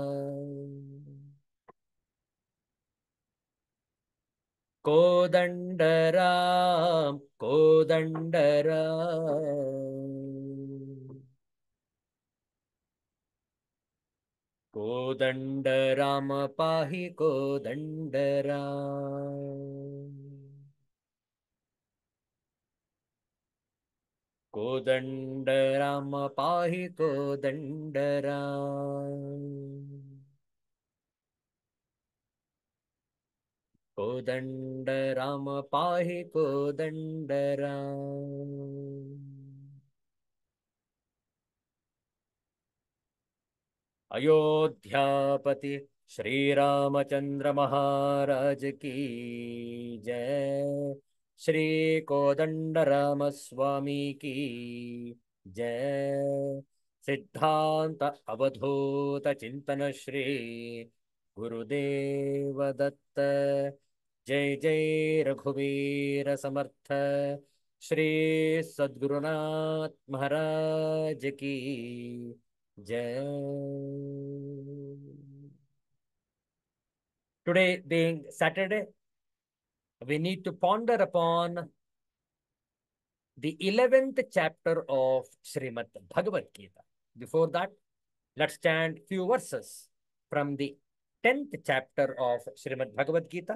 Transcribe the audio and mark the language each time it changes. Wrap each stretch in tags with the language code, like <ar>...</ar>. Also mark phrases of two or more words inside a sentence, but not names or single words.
<sa>ಕೋದಂಡ ರಾಮ ಕೋದಂಡ ರಾಮ, ಕೋದಂಡ ರಾಮ ಪಾಹಿ ಕೋದಂಡ ರಾಮ. ಕೋದಂಡ ರಾಮ ಪಾಹಿ ಕೋದಂಡ ರಾಮ. ಕೋದಂಡ ರಾಮ ಪಾಹಿ ಕೋದಂಡ ರಾಮ.</sa> <hi>अयोध्यापति श्री रामचंद्र महाराज की जय। श्री कोदंड राम स्वामी की जय।</hi> <mr>सिद्धांत अवधूत चिंतन श्री गुरुदेव दत्त। जय जय रघुवीर समर्थ</mr> <hi>श्री सद्गुरुनाथ महाराज की जय।</hi> <en>Today being Saturday, we need to ponder upon the 11th chapter of Srimad Bhagavad Gita. Before that, let's chant few verses from the 10th chapter of Srimad Bhagavad Gita.</en>